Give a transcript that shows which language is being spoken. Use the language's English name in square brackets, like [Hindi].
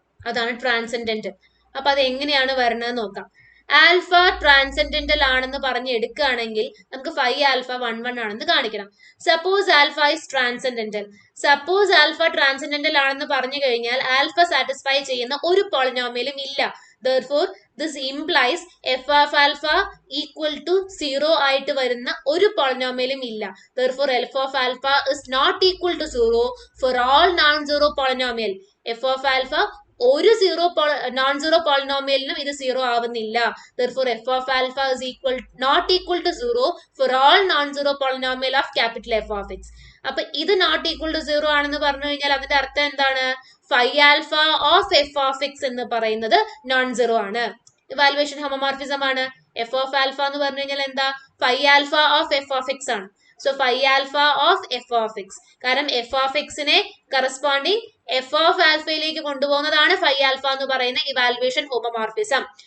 [Malayalam] അതാണ് ട്രാൻസെൻഡന്റൽ. അപ്പൊ അത് എങ്ങനെയാണ് വരുന്നത് നോക്കാം. ആൽഫ ട്രാൻസെൻഡന്റൽ ആണെന്ന് പറഞ്ഞ് എടുക്കുകയാണെങ്കിൽ നമുക്ക് ഫൈ ആൽഫ 1 ആണെന്ന് കാണിക്കണം. [English] Suppose alpha is transcendental. [Malayalam] Suppose alpha transcendental ആണെന്ന് പറഞ്ഞു കഴിഞ്ഞാൽ ആൽഫ സാറ്റിസ്ഫൈ ചെയ്യുന്ന ഒരു പോളിനോമിയലും ഇല്ല. [English] Therefore, this implies f of alpha equal to 0 [Malayalam] ആയിട്ട് വരുന്ന ഒരു പോളിനോമിയലും ഇല്ല. [English] Therefore, f of alpha is not equal to 0 for all non-zero polynomial. [Malayalam] f of alpha ഒരു നോൺ സീറോ പോളിനോമിയലിനും ഇത് 0 ആവുന്നില്ല. [English] Therefore, f of alpha is not equal to 0 for all non-zero polynomial of capital F of x. [Malayalam] അപ്പൊ ഇത് not equal to 0 ആണെന്ന് പറഞ്ഞു കഴിഞ്ഞാൽ അതിന്റെ അർത്ഥം എന്താണ്? Phi alpha of F of X എന്ന് പറയുന്നത് നോൺ സീറോ ആണ്. ഇവാലുവേഷൻ ഹോമോമോർഫിസം ആണ്. എഫ് ഓഫ് ആൽഫ എന്ന് പറഞ്ഞു കഴിഞ്ഞാൽ എന്താ? Phi alpha of F of X ആണ്. So phi alpha of F of X, കാരണം F of എക്സിനെ corresponding F of ആൽഫയിലേക്ക് കൊണ്ടുപോകുന്നതാണ് phi alpha എന്ന് പറയുന്ന ഇവാലുവേഷൻ ഹോമോമോർഫിസം.